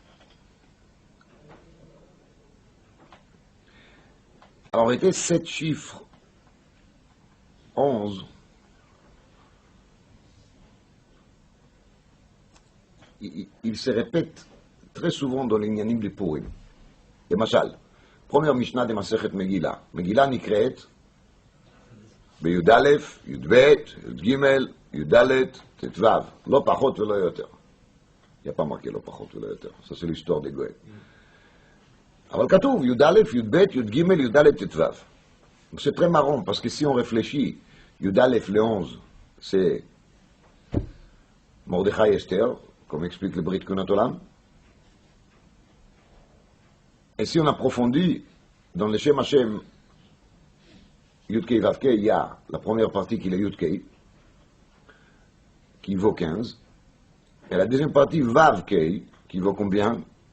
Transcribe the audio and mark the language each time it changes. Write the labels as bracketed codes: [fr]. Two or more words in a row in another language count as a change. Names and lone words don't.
[fr] En réalité, 7 chiffres, 11, ils se répètent très souvent dans les Nyanim de Purim. Et Machal, première Mishnah de Masechet Megillah. [he] מגילה נקראת בי"א, י"ב, י"ג, י"ד, ט"ו. לא פחות ולא יותר. [fr] Il n'y a pas marqué [he] לא פחות ולא יותר. [fr] Ça c'est l'histoire des Goël. [he] אבל כתוב י"א, י"ב, י"ג, י"ד, ט"ו. [fr] C'est très marrant parce que si on réfléchit, י"א le 11, c'est Mordechai Esther, comme explique le Brit Kiyunat Olam. Et si on approfondit dans le [he] שם השם, יוד-קי ואו-קי, [fr] il y a la première partie qui est Yud-Kei, qui vaut 15, et la deuxième partie Vav-Kei, qui vaut combien?